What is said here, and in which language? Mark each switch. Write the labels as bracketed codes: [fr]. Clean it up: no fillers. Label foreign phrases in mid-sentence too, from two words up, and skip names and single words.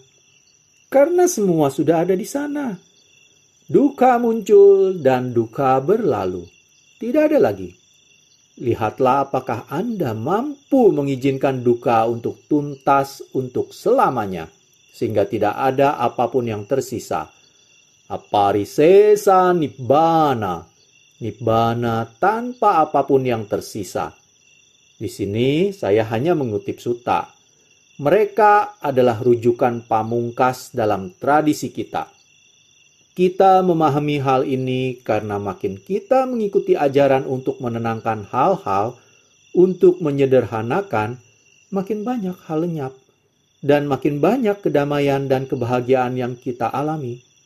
[id] Karena semua sudah ada di sana. Duka muncul dan duka berlalu. Tidak ada lagi. Lihatlah apakah Anda mampu mengizinkan duka untuk tuntas untuk selamanya, sehingga tidak ada apapun yang tersisa. [pi] Aparisesa nibbana, [id] nibbana tanpa apapun yang tersisa. Di sini saya hanya mengutip sutta. Mereka adalah rujukan pamungkas dalam tradisi kita. Kita memahami hal ini karena makin kita mengikuti ajaran untuk menenangkan hal-hal, untuk menyederhanakan, makin banyak hal lenyap, dan makin banyak kedamaian dan kebahagiaan yang kita alami.